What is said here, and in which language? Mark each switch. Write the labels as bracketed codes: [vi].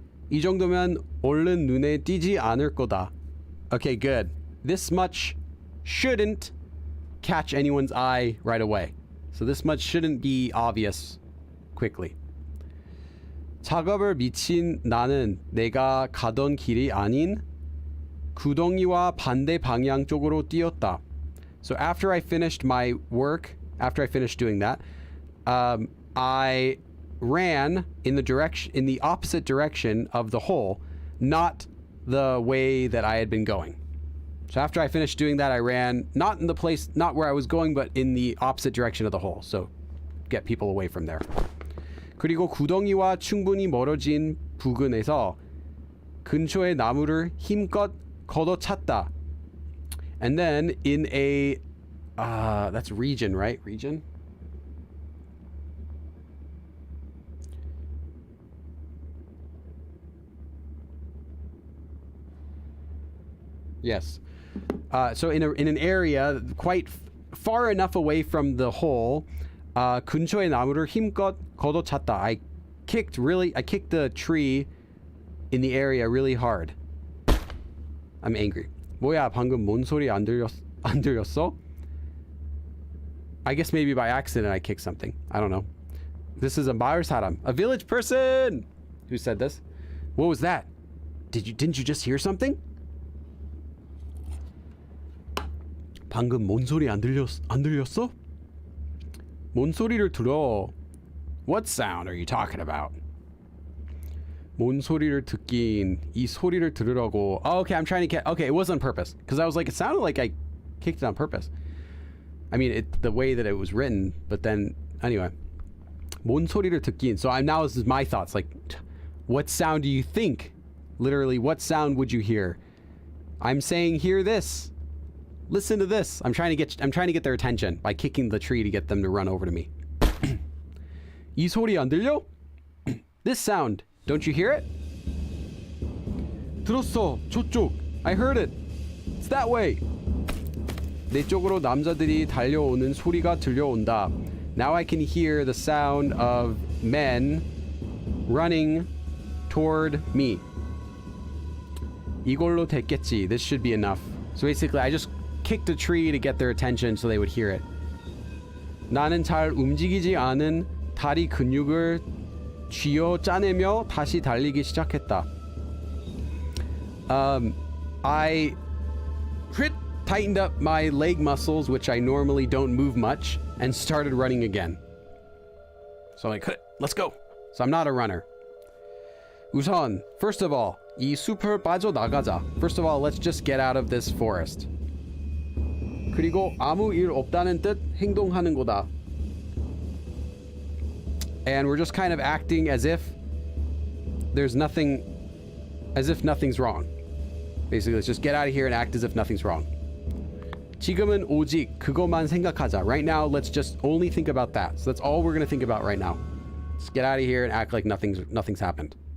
[ko] 이 정도면 얼른 눈에 띄지 않을 거다. [en] Okay, good. This much shouldn't catch anyone's eye right away. So this much shouldn't be obvious quickly. [ko] 작업을 미친 나는 내가 가던 길이 아닌 구덩이와 반대 방향 쪽으로 뛰었다. [en] So after I finished my work, after I finished doing that, I ran in the opposite direction of the hole, not the way that I had been going. So after I finished doing that, I ran not in the place, not where I was going, but in the opposite direction of the hole. So get people away from there. [ko] 그리고 구덩이와 충분히 멀어진 부근에서 근처의 나무를 힘껏 걷어찼다. [en] And then in a that's region, right? Region? Yes. So in an area quite far enough away from the hole, [ko] 근처의 나무를 힘껏 걷어찼다. [en] I kicked the tree in the area really hard. I'm angry. [ko] 뭐야, 방금 뭔 소리 안 들렸어? [en] I guess maybe by accident I kicked something. I don't know. This is a [ko] 마을 사람, [en] a village person who said this. What was that? Didn't you just hear something? [ko] 방금 뭔 소리 안 들렸어? 뭔 소리를 들어? [en] What sound are you talking about? [ko] 뭔 소리를 듣긴 이 소리를 들으라고. [en] Oh, okay, I'm trying to get. Okay, it was on purpose because I was like, it sounded like I kicked it on purpose. I mean, the way that it was written, but then anyway. [ko] 뭔 소리를 듣긴. [en] So now this is my thoughts. Like, what sound do you think? Literally, what sound would you hear? I'm saying, hear this. Listen to this. I'm trying to get their attention by kicking the tree to get them to run over to me. [ko] 이 소리 안 들려? [en] This sound. Don't you hear it? [ko] 들었어. 저쪽. [en] I heard it. It's that way. [ko] 내 쪽으로 남자들이 달려오는 소리가 들려온다. [en] Now I can hear the sound of men running toward me. [ko] 이걸로 됐겠지. [en] This should be enough. So basically, I just kicked a tree to get their attention so they would hear it. [ko] 나는 잘 움직이지 않은 다리 근육을 쥐어 짜내며 다시 달리기 시작했다. [en] I tightened up my leg muscles, which I normally don't move much, and started running again. So I'm like, let's go. So I'm not a runner. [ko] 우선, [en] first of all, [ko] 이 숲을 빠져나가자. [en] First of all, let's just get out of this forest. [ko] 그리고 아무 일 없다는 뜻 행동하는 거다. [en] And we're just kind of acting as if nothing's wrong. Basically, let's just get out of here and act as if nothing's wrong. [ko] 지금은 오직 그것만 생각하자. [en] Right now, let's just only think about that. So that's all we're going to think about right now. Let's get out of here and act like nothing's happened.